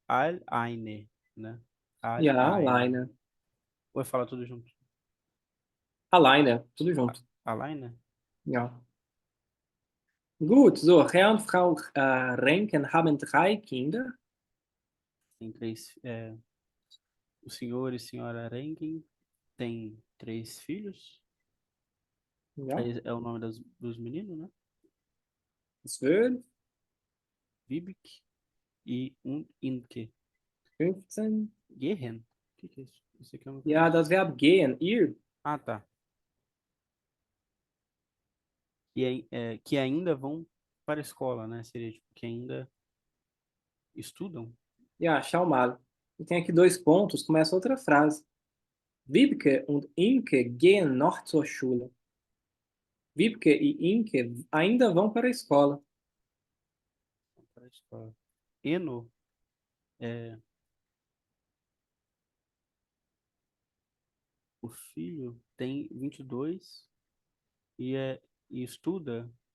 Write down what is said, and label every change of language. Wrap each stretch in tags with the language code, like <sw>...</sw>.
<de>Alleine, né? Ja, Alleine. alleine.</de> <pt>Ou eu falo tudo junto? Alleine, tudo junto.</pt> <de>Alleine? Ja. Gut, so, Herr und Frau Renken haben 3 Kinder.</de> <pt>Tem três. O senhor e senhora Rankin têm 3 filhos.</pt> <de>Ja,</de> <pt>É o nome dos meninos, né? 12, Vibeke e Inke. 15. Gehen? O que é isso? Isso aqui é uma</pt> <de>Ja, das Verb gehen, ir.</de> <pt>Ah, tá. Que ainda vão para a escola, né? Seria tipo, que ainda estudam.</pt> <de>Ja, schau mal.</de> <pt>E tem aqui 2 pontos, começa outra frase.</pt> <de>Wiebke und Imke gehen noch zur Schule.</de> <pt>Wiebke e Imke ainda vão para a escola. Para a escola. Eno o filho tem 22 e estuda</pt>